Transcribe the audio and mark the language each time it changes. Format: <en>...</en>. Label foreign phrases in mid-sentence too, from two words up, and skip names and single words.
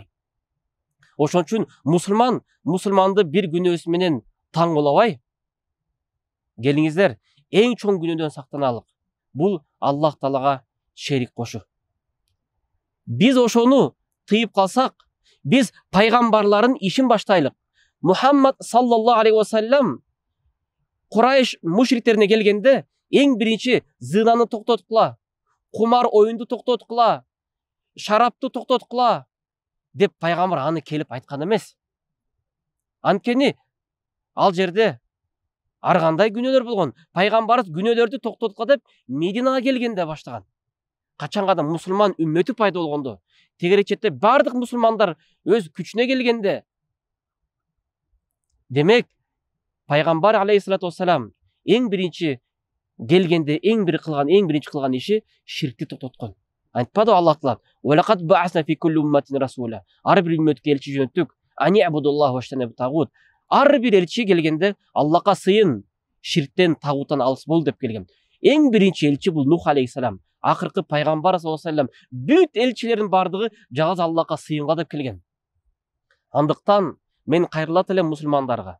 <ky>Ошон үчүн мусулманды бир күнөөсү менен таңголобой, келиңиздер, эң чоң күнөөдөн сактаналык. Бул Аллах Таалага шерик кошуу. Биз ошону тыйып калсак, биз пайгамбарлардын ишин баштайлык. Мухаммад</ky> <ar>صلى الله عليه وسلم</ar> <ky>Курайш мушриктерине келгенде эң биринчи зынаны токтоткула, кумар оюнду токтоткула, шарапту токтоткула деп пайгамбар аны келип айткан эмес. Анткени ал жерде ар кандай күнөөлөр болгон. Пайгамбарыбыз күнөөлөрдү токтоткула деп Мединага келгенде баштаган. Качанга да мусулман үммөтү пайда болгондо, тегерек четте бардык мусулмандар өз күчүнө келгенде, демек пайгамбар</ky> <ar>عليه الصلاة والسلام</ar> <ky>эң биринчи келгенде эң биринчи кылган иши ширкти токтоткон. Айтпады Аллах Таала:</ky> <ar>"ولقد بعثنا في كل أمة رسولا."</ar> <ky>Ар бир үммөткө элчи жөнөттүк.</ky> <ar>أن اعبدوا الله واجتنبوا الطاغوت.</ar> <ky>Ар бир элчи келгенде Аллахка сыйын, ширктен, тагуттан алыс бол деп келген. Эң биринчи элчи бул Нух алейхиссалам. Акыркы пайгамбар</ky> <ar>صلى الله عليه وسلم</ar> <ky>бүт элчилердин бардыгы жалгыз Аллахка сыйынга деп келген. Андыктан мен кайрылат элем мусулмандарга.</ky>